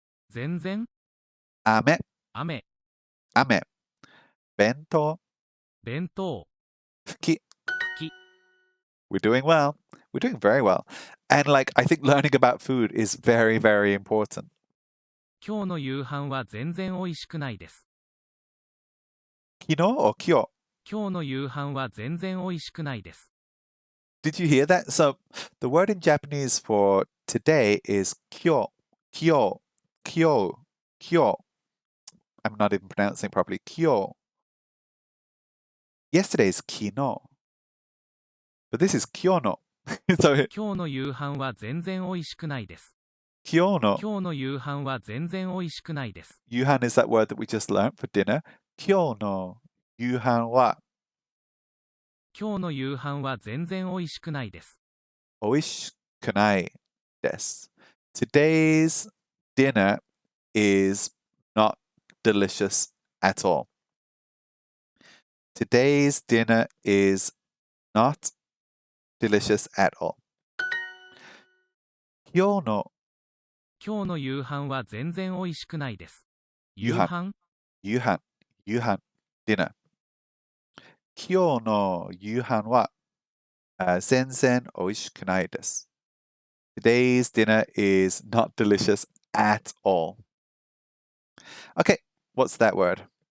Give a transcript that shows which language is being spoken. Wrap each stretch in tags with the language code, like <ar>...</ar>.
<ja>全然、 ame, 雨、 ame, bento, 弁当、 fuki. 吹き、</ja> <en>We're doing well. We're doing very well. And like, I think learning about food is very, very important.</en> <ja>今日の夕飯は全然美味しくないです。</ja> <en>Kino or kyo?</en> <ja>今日の夕飯は全然美味しくないです。</ja> <en>Did you hear that? So the word in Japanese for today is kyo. Kyo. Kyo. Kyo. I'm not even pronouncing it properly. Kyo. Yesterday is kino. But this is kyono. So</en> <ja>今日の夕飯は全然美味しくないです。 kyono. 今日の夕飯は全然美味しくないです。</ja> <en>Yuhan is that word that we just learned for dinner.</en> <ja>Kyono. Yuhan wa 今日の夕飯は全然美味しくないです。 oishikunai desu.</ja> <en>Today's dinner is not delicious at all. Today's dinner is not delicious at all.</en> <ja>Kyono 今日の夕飯は全然美味しくないです。夕飯yuhan, dinner. Kyono yuhan wa zenzen oishikunai desu.</ja> <en>Today's dinner is not delicious at all. Okay, what's that word?</en>